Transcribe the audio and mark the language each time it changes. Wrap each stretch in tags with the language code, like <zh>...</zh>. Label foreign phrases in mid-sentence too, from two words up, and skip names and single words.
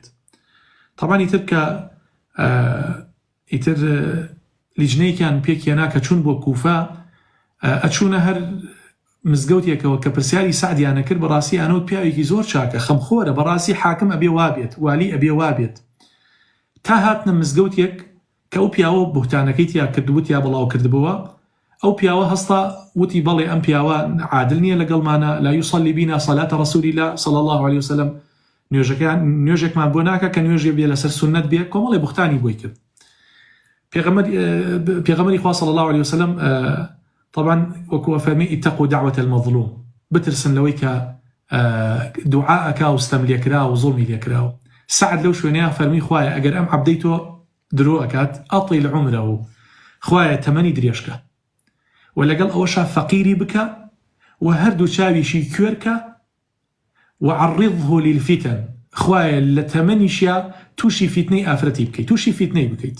<ckb>طبعا ئیتر کە ئیتر لیژنەیەکیان پێکهێنا کە چوون بۆ کوفە، ئەچوونە هەر مزگەوتێکەوە کە پرسیاری سعدیانە کرد، بەڕاستی ئەنەوت پیاوێکی زۆر چاکە خەمخۆرە، بەڕاستی حاکم ئەبێ وابێت، والی ئەبێ وابێت. تا هاتنە مزگەوتێک کە ئەو پیاوە بوختانەکەی تیا کردبوو، تیا بڵاو کردبووە، ئەو پیاوە هەستا وتی بەڵێ ئەم پیاوە عادل نییە لەگەڵمانە،</ckb> <ar>لا یوصلی بینا صلاة رسول الله صلی الله علیه وسلم،</ar> <ckb>نوێژێکمان بۆ ناکە کە نوێژێ بێ لەسەر سونەت بێ. کۆمەڵێ بوختانی بۆی کرد. پێغەمبەری خوا</ckb> <ar>صلی الله علیه وسلم</ar> <ckb>طبعا وەکو فەرمی</ckb> <ar>اتقوا دعوة المظلوم،</ar> <ckb>بترسن لەوەی کە دوعاءەکا و ستەم لێکرا و زوڵمی لێکراوە. سعد لەو شوێنەیە فەرمی خوایە ئەگەر ئەم عەبدەی تۆ درۆ ئەکات</ckb> <ar>ئەطیل عمره،</ar> <ckb>خوایە تەمەنی درێژکە و لەگەڵ ئەوەشا فەقیری بکە و هەردوو چاویشی کوێرکە</ckb> <ar>وعرضه للفتن،</ar> <ckb>خوایە لە تەمەنیشیا تووشی فیتنەی ئافرەتی بکەیت، تووشی فیتنەی بکەیت.</ckb>